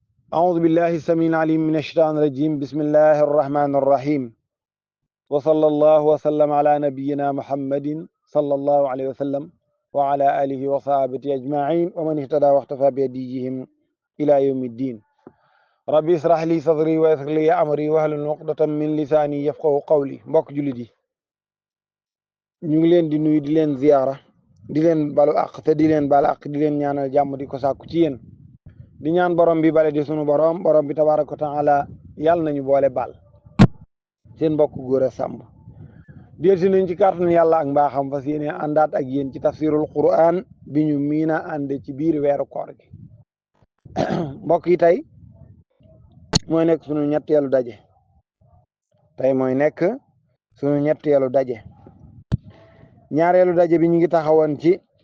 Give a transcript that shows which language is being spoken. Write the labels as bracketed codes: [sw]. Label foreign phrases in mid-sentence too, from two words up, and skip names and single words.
[ar] أعوذ بالله السميع العليم من الشيطان الرجيم بسم الله الرحمن الرحيم وصلى الله وسلم على نبينا محمد صلى الله عليه وسلم وعلى آله وصحبه أجمعين ومن اهتدى واختفى بهديهم إلى يوم الدين ربي اشرح لي صدري ويسر لي أمري واحلل عقدة من لساني يفقهوا قولي [wo] mbokk jullit yi ñu ngi leen di nuyu di leen ziyaara di leen balu àq te di leen baal àq di leen ñaanal jàmm di ko sàkku ci yéen di ñaan borom bi bale di sunu borom bi [ar] تبارك وتعالى [wo] yàlla nañu boole baal seen mbokk góor a sàmb delsi nañ ci kàttanu yàlla ak mbaaxam fas yéene àndaat ak yéen ci [ar] تفسير القرآن [wo] bi ñu miina ànde ci biir weeru koor gi mbokk yi tey mooy nekk sunu ñetteelu daje ñaareelu daje bi ñu ngi taxawoon ci